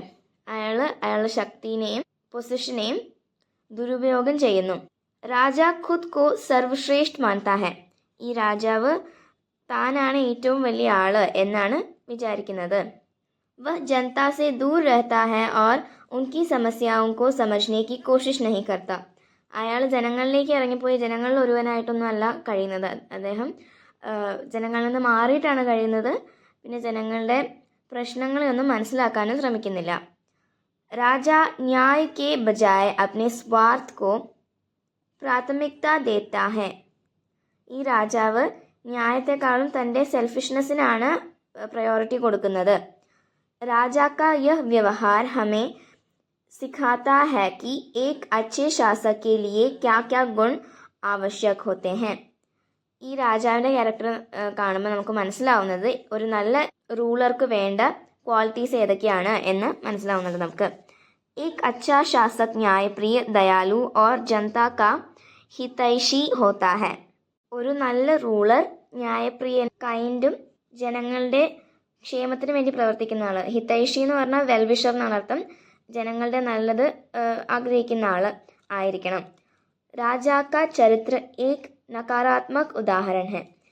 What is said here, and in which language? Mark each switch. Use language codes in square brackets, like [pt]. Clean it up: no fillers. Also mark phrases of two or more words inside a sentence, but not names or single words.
[ml] അയാളുടെ ശക്തിനെയും പൊസിഷനെയും ദുരുപയോഗം ചെയ്യുന്നു. [hi] राजा खुद को सर्वश्रेष्ठ मानता है. [ml] ഈ രാജാവ് താനാണ് ഏറ്റവും വലിയ ആള് എന്നാണ് വിചാരിക്കുന്നത്. [hi] वह जनता से दूर रहता है और उनकी സമസ്യാओं को समझने की कोशिश नहीं करता. [ml] അയാൾ ജനങ്ങളിലേക്ക് ഇറങ്ങിപ്പോയി ജനങ്ങളിൽ ഒരുവനായിട്ടൊന്നും അല്ല കഴിയുന്നത്. അദ്ദേഹം ജനങ്ങളിൽ നിന്ന് മാറിയിട്ടാണ് കഴിയുന്നത്. പിന്നെ ജനങ്ങളുടെ പ്രശ്നങ്ങളെയൊന്നും മനസ്സിലാക്കാനും ശ്രമിക്കുന്നില്ല. [hi] राजा न्याय के बजाय अपने स्वार्थ को प्राथमिकता देता है. [ml] ഈ രാജാവ് ന്യായത്തെക്കാളും തൻ്റെ [en] selfishness priority [ml] കൊടുക്കുന്നത്. [hi] राजा का यह व्यवहार हमें सिखाता है कि एक अच्छे शासक के लिए क्या क्या गुण आवश्यक होते हैं. [ml] ഈ രാജാവിൻ്റെ ക്യാരക്ടർ കാണുമ്പോൾ നമുക്ക് മനസ്സിലാവുന്നത് ഒരു നല്ല റൂളർക്ക് വേണ്ട ക്വാളിറ്റീസ് ഏതൊക്കെയാണ് എന്ന് മനസ്സിലാവുന്നത് നമുക്ക്. [hi] एक अच्छा शासक न्यायप्रिय, दयालु और जनता का हितैषी होता है. [ml] ഒരു നല്ല റൂളർ ന്യായപ്രിയൻ, കൈൻഡും ജനങ്ങളുടെ ക്ഷേമത്തിന് വേണ്ടി പ്രവർത്തിക്കുന്ന ആൾ. ഹിതൈഷി എന്ന് പറഞ്ഞാൽ വെൽവിഷർ എന്നാണ് അർത്ഥം. ജനങ്ങളുടെ നല്ലത് ആഗ്രഹിക്കുന്ന ആൾ ആയിരിക്കണം. [hi] राजा का चरित्र एक नकारात्मक उदाहरण है.